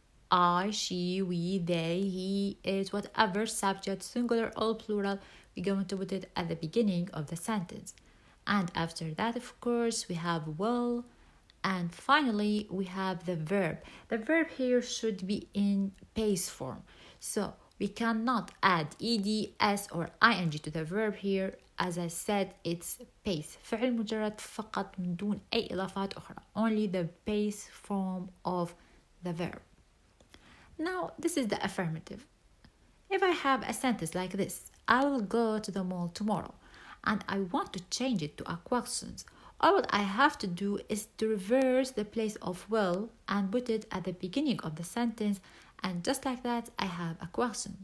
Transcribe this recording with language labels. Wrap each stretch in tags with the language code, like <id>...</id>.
<en>I, she, we, they, he, it, whatever subject, singular or plural, we're going to put it at the beginning of the sentence. And after that, of course, we have will. And finally, we have the verb. The verb here should be in base form. So we cannot add ed, s or ing to the verb here. As I said, it's base.</en> <ar>فعل مجرد فقط من دون أي إضافات أخرى.</ar> <en>Only the base form of the verb. Now, this is the affirmative. If I have a sentence like this, I will go to the mall tomorrow, and I want to change it to a question, all what I have to do is to reverse the place of will and put it at the beginning of the sentence, and just like that, I have a question.</en>